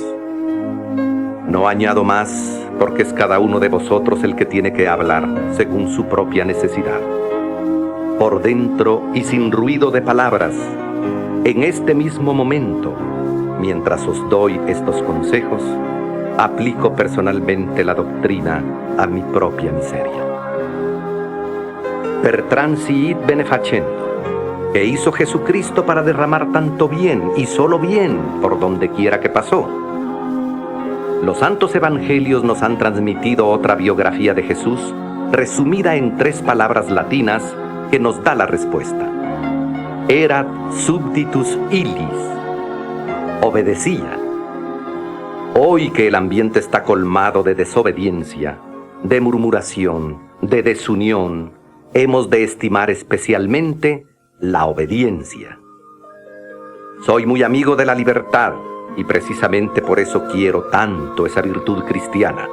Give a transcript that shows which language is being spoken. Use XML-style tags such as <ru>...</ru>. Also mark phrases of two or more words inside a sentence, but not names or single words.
<es>No añado más, porque es cada uno de vosotros el que tiene que hablar según su propia necesidad. Por dentro y sin ruido de palabras, en este mismo momento, mientras os doy estos consejos, aplico personalmente la doctrina a mi propia miseria.</es> <la>Per transiit benefacendo,</la> <es>que hizo Jesucristo para derramar tanto bien y solo bien por donde quiera que pasó. Los santos evangelios nos han transmitido otra biografía de Jesús, resumida en 3 palabras latinas, que nos da la respuesta.</es> <la>Erat subditus illis,</la> <es>obedecía. Hoy que el ambiente está colmado de desobediencia, de murmuración, de desunión, hemos de estimar especialmente la obediencia. Soy muy amigo de la libertad y precisamente por eso quiero tanto esa virtud cristiana.</es>